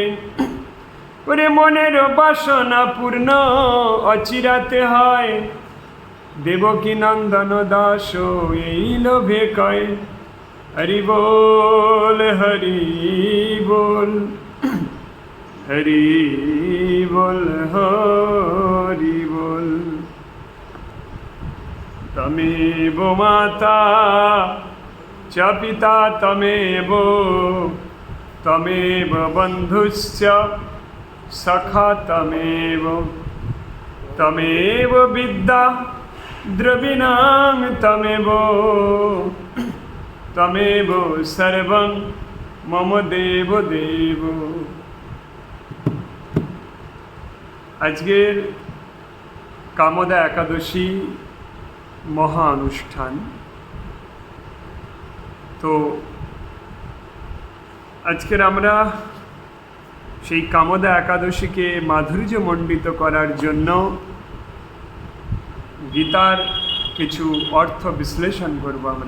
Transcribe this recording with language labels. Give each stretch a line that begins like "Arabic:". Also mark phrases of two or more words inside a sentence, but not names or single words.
Bangla: ওরে মনের বাসনা পূর্ণ অচিরাতে হয়, দেবকী নন্দন দাস এই লোভে কয়। হরি বল হরি বল, হরি বল হরি বল।
Sanskrit: তমেব মাতা চ পিতা তমেব বন্ধুশ্চ সখা তমেব বিদ্যা দ্রবিণাং তমেব সর্বং মম দেব দেব।
Bangla: আজকের কামদা একাদশী মহা অনুষ্ঠান। তো আজকের আমরা সেই কামদা একাদশীকে মাধুর্যমণ্ডিত করার জন্য গীতার কিছু অর্থ বিশ্লেষণ করব আমরা।